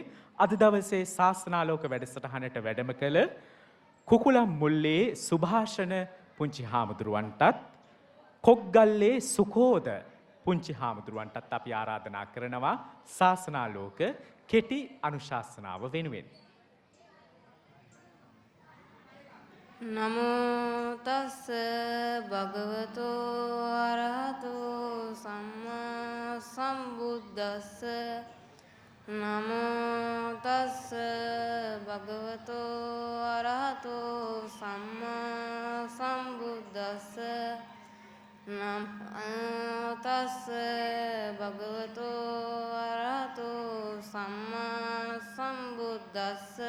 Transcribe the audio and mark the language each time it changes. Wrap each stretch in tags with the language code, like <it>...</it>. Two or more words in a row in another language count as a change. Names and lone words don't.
<si>අද දවසේ ශාසනාලෝක වැඩසටහනට වැඩම කළ කුකුලම් මුල්ලේ සුභාෂණ පුංචි හාමුදුරුවන්ටත් කොග්ගල්ලේ සුකෝද පුංචි හාමුදුරුවන්ටත් අපි ආරාධනා කරනවා ශාසනාලෝක කෙටි අනුශාසනාව වෙනුවෙන්.</si> <pi>නමෝ තස්ස භගවතෝ අරහතෝ සම්මා සම්බුද්දස්ස නමෝ තස්ස භගවතෝ අරහතෝ සම්මා සම්බුද්දස්ස නමෝ තස්ස භගවතෝ අරහතෝ සම්මා සම්බුද්දස්ස</pi>